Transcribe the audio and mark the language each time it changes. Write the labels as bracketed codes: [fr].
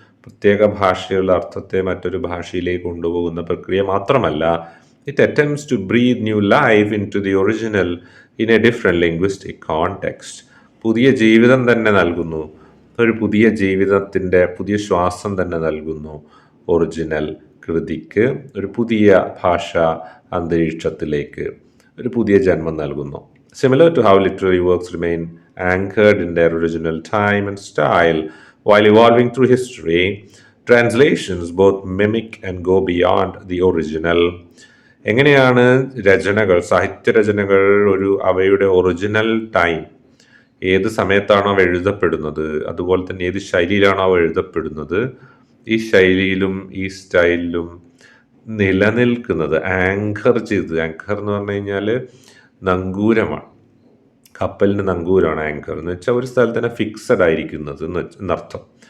[ml] പ്രത്യേക ഭാഷയുള്ള അർത്ഥത്തെ മറ്റൊരു ഭാഷയിലേക്ക് കൊണ്ടുപോകുന്ന പ്രക്രിയ മാത്രമല്ല, [en] It attempts to breathe new life into the original in a different linguistic context. [ml] പുതിയ ജീവിതം തന്നെ നൽകുന്നു, ഒരു പുതിയ ജീവിതത്തിൻ്റെ പുതിയ ശ്വാസം തന്നെ നൽകുന്നു ഒറിജിനൽ കൃതിക്ക്, ഒരു പുതിയ ഭാഷ അന്തരീക്ഷത്തിലേക്ക് ഒരു പുതിയ ജന്മം നൽകുന്നു. [en] Similar to how literary works remain anchored in their original time and style while evolving through history, translations both mimic and go beyond the original. [ml] എങ്ങനെയാണ് രചനകൾ, സാഹിത്യരചനകൾ അവയുടെ ഒറിജിനൽ ടൈം, ഏത് സമയത്താണോ അവ എഴുതപ്പെടുന്നത്, അതുപോലെ തന്നെ ഏത് ശൈലിയിലാണോ അവ എഴുതപ്പെടുന്നത്, ഈ ശൈലിയിലും ഈ സ്റ്റൈലിലും നിലനിൽക്കുന്നത്, ആങ്കർ എന്ന് പറഞ്ഞു കഴിഞ്ഞാൽ നങ്കൂരമാണ്, കപ്പലിന് നങ്കൂരമാണ് ആങ്കർ എന്ന് വെച്ചാൽ ഒരു സ്ഥലത്ത് തന്നെ ഫിക്സഡ് ആയിരിക്കുന്നത് എന്നർത്ഥം.